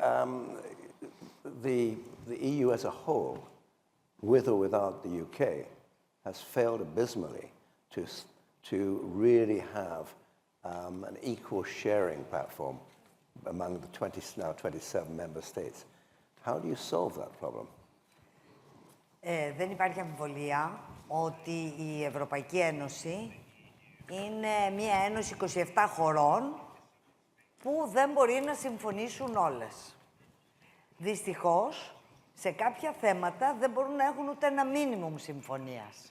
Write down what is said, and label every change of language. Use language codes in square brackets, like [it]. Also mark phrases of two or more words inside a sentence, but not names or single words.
[en] the EU as a whole, with or without the UK, has failed abysmally to really have an equal sharing platform among the now 27 member states. How do you solve that problem? [el] Δεν υπάρχει αμφιβολία ότι η Ευρωπαϊκή Ένωση είναι μια ένωση 27 χωρών που δεν μπορεί να συμφωνήσουν όλες. Δυστυχώς, σε κάποια θέματα δεν μπορούν να έχουν ούτε ένα μίνιμουμ συμφωνίας.